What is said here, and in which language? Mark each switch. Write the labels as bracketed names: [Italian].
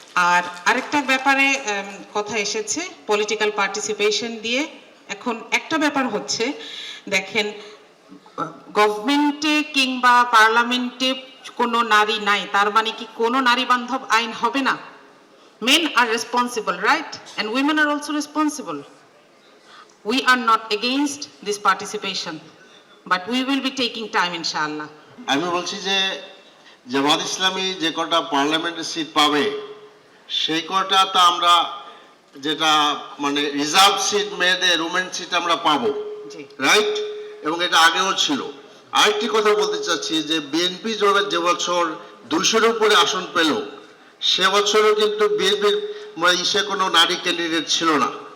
[Bangla] আর আরেকটা ব্যাপারে কথা এসেছে পলিটিক্যাল পার্টিসিপেশন দিয়ে। এখন একটা ব্যাপার হচ্ছে, দেখেন, গভর্নমেন্টে কিংবা পার্লামেন্টে কোনো নারী নাই তার মানে কি কোনো নারী বান্ধব আইন হবে না? [English] Men are responsible, right? And women are also responsible. We are not against this participation, but we will be taking time, inshallah. [Bangla] আমি বলছি যে জামাত ইসলামী যে কটা পার্লামেন্টের সিট পাবে সেই কটা তো আমরা যেটা মানে রিজার্ভ সিট, মেয়েদের উমেন সিট আমরা পাবো, জি। রাইট? এবং এটা আগেও ছিল। আরেকটি কথা বলতে চাচ্ছি যে বিএনপি যে বছর 200-এর উপরে আসন পেল, সে বছরও কিন্তু বিএনপির ইসে কোনো নারী ক্যান্ডিডেট ছিল না।